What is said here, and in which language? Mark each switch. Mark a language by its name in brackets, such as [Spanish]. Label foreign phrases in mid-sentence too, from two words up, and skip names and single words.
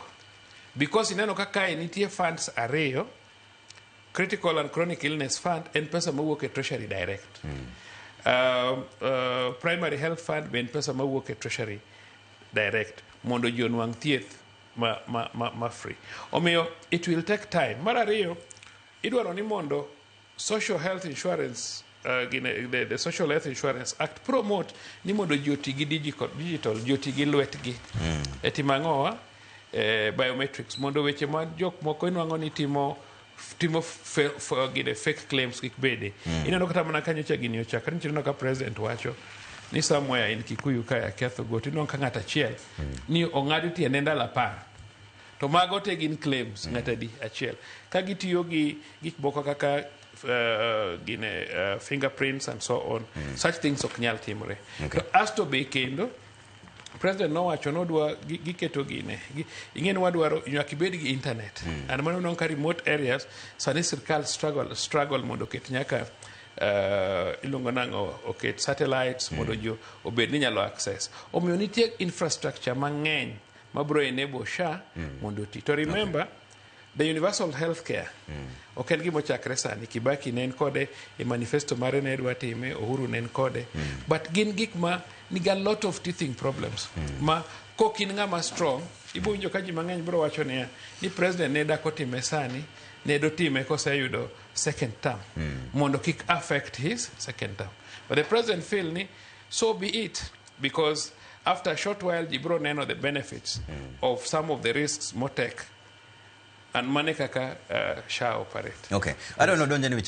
[Luo (Kenya and Tanzania)] Because ineno kaka nitie funds ariyo, Critical and Chronic Illness Fund en pesa mawuok e [English] Treasury direct. [Luo (Kenya and Tanzania)] Primary Health Fund ben pesa mawuok e [English] Treasury direct [Luo (Kenya and Tanzania)] mondo ji onwang' thieth ma free. Omiyo [English] it will take time. [Luo (Kenya and Tanzania)] Mar ariyo, idwaro ni mondo Social Health Insurance the Social Health Insurance Act promote ni mondo ji oti gi digital, ji oti gi lwetgi. E timang'owa biometrics mondo weche ma jok moko inwang'o ni timo [English] fake claims [Luo (Kenya and Tanzania)] kik bede. Ineno kata mana kanyo cha gini ochakre, nitiere ka president wacho ni [English] somewhere in Kikuyu [Luo (Kenya and Tanzania)] kaya ketho go tinong ka ng'at achiel ni ong'ad tiende ndalo 10 to mago te gin claims ng'at adi achiel ka gitiyo gi gik moko kaka [English] fingerprints and so on. Such things [Luo (Kenya and Tanzania)] ok nyal timore. To asto be kendo President nowacho nodwa giketo gine ing'eni wadwaro nyaka ibed gi internet and mano non ka [English] remote areas [Luo (Kenya and Tanzania)] sani sirkal struggle mondo ket nyaka ilongo nango oket satellites mondo jo obed ni nyalo access. Omiyo nitie infrastructure mang'eny mabro enable SHA mondo ti. To [English] remember the universal healthcare [Luo (Kenya and Tanzania)] ok en gimo chakre sani. Kibaki ne en kode e manifesto mare ne dwa time, Uhuru ne en kode, but gin gik ma niga [English] lot of teething problems [Luo (Kenya and Tanzania)] ma kokin ng'ama strong ibo winjo ka ji mang'eny bro wacho ni president ne dako time sani ne do time koseyudo [English] second term [Luo (Kenya and Tanzania)] mondo kik [English] affect his second term, but the president feel [Luo (Kenya and Tanzania)] ni [English] so be it, because after a short while [Luo (Kenya and Tanzania)] ji bro neno [English] the benefits of some of the risks [Luo (Kenya and Tanzania)] motek and mane kaka SHA operate. [English] Okay, I don't know, don't